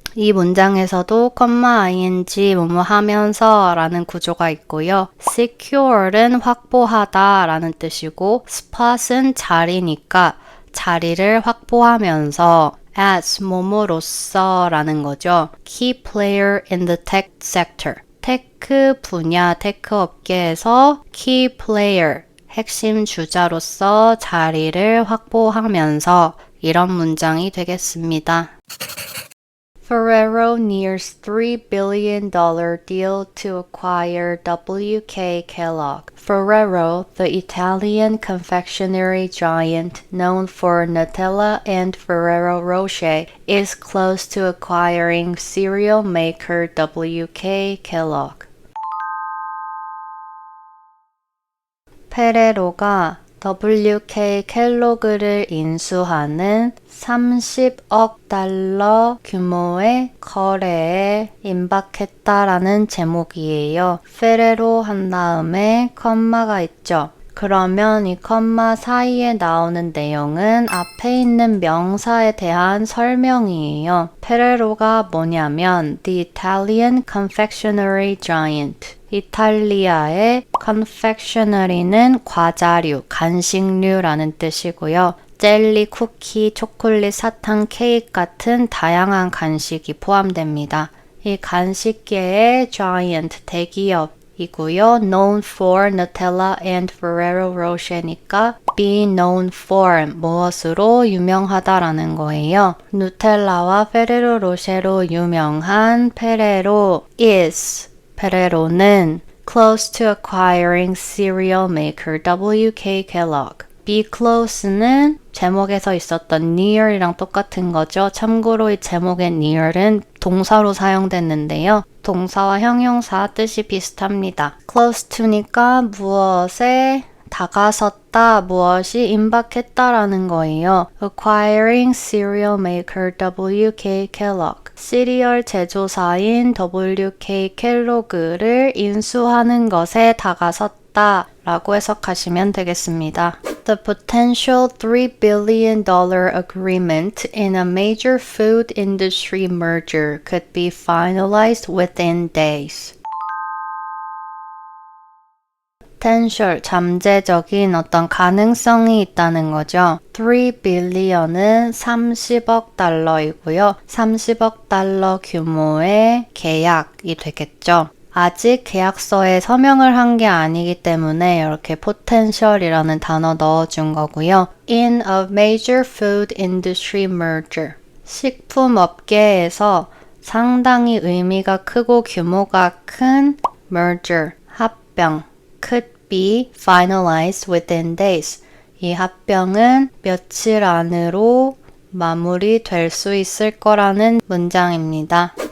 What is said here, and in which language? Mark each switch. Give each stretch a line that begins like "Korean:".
Korean: 이 문장에서도 ing 뭐뭐 하면서 라는 구조가 있고요. secure는 확보하다 라는 뜻이고 spot은 자리니까 자리를 확보하면서 as 뭐뭐로서 라는 거죠.
English: Key player in the tech sector.
Korean: 테크 분야, 테크 업계에서
English: key player,
Korean: 핵심 주자로서 자리를 확보하면서 이런 문장이 되겠습니다.
English: Ferrero nears $3 billion deal to acquire WK Kellogg. Ferrero, the Italian confectionery giant known for Nutella and Ferrero Rocher, is close to acquiring cereal maker WK Kellogg.
Korean: 페레로가 WK 켈로그를 인수하는 30억 달러 규모의 거래에 임박했다라는 제목이에요. 페레로 한 다음에 컴마가 있죠. 그러면 이 컴마 사이에 나오는 내용은 앞에 있는 명사에 대한 설명이에요.
English: 페레로가 뭐냐면 The Italian confectionery giant.
Korean: 이탈리아의 confectionery는 과자류, 간식류라는 뜻이고요. 젤리, 쿠키, 초콜릿, 사탕, 케이크 같은 다양한 간식이 포함됩니다. 이 간식계의 giant, 대기업이고요.
English: known for Nutella and Ferrero Rocher니까 be known for
Korean: 무엇으로 유명하다라는 거예요. 누텔라와 페레로 로쉐로 유명한 페레로
English: is
Korean: 페레로는
English: close to acquiring cereal maker WK Kellogg.
Korean: be close는 제목에서 있었던 near이랑 똑같은 거죠. 참고로 이 제목의 near은 동사로 사용됐는데요. 동사와 형용사 뜻이 비슷합니다. close to니까 무엇에 다가섰다, 무엇이 임박했다라는 거예요.
English: Acquiring cereal maker WK Kellogg.
Korean: 시리얼 제조사인 WK 켈로그를 인수하는 것에 다가섰다 라고 해석하시면 되겠습니다.
English: The potential $3 billion agreement in a major food industry merger could be finalized within days.
Korean: potential, 잠재적인 어떤 가능성이 있다는 거죠. 3 billion은 30억 달러이고요. 30억 달러 규모의 계약이 되겠죠. 아직 계약서에 서명을 한 게 아니기 때문에 이렇게 potential이라는 단어 넣어준 거고요.
English: In a major food industry merger.
Korean: 식품업계에서 상당히 의미가 크고 규모가 큰 merger, 합병.
English: could be finalized within days.
Korean: 이 합병은 며칠 안으로 마무리될 수 있을 거라는 문장입니다.